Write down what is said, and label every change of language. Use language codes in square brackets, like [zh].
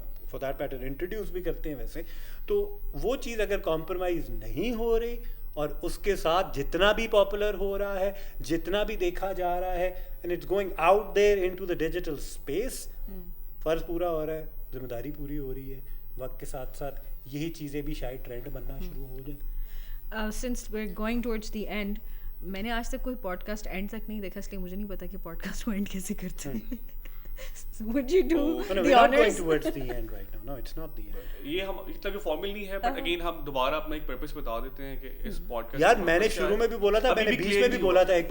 [ur] For that matter introduce بھی کرتے ہیں ویسے, تو وہ چیز اگر کمپرومائز نہیں ہو رہی اور اس کے ساتھ جتنا بھی پاپولر ہو رہا ہے, جتنا بھی دیکھا جا رہا ہے, [en] and it's going out there into the digital space, [ur] فرض پورا ہو رہا ہے, ذمہ داری پوری ہو رہی ہے, وقت کے ساتھ ساتھ یہی چیزیں بھی شاید ٹرینڈ بننا شروع ہو جائیں. [en] since we are going towards the end, [ur] میں نے آج تک کوئی پوڈ کاسٹ اینڈ تک نہیں دیکھا, اس لیے مجھے نہیں پتا کہ پوڈ کاسٹ کو اینڈ کیسے کرتے ہیں. [en] Would you do the honors? Towards the end right now. No, it's not the end. [ur] یہ ہم اتنا بھی فارمل نہیں ہے, بٹ اگین ہم دوبارہ اپنا ایک پرپس بتا دیتے ہیں کہ اس پوڈکاسٹ. یار میں نے شروع میں بھی بولا تھا, میں نے بیچ میں بھی بولا تھا,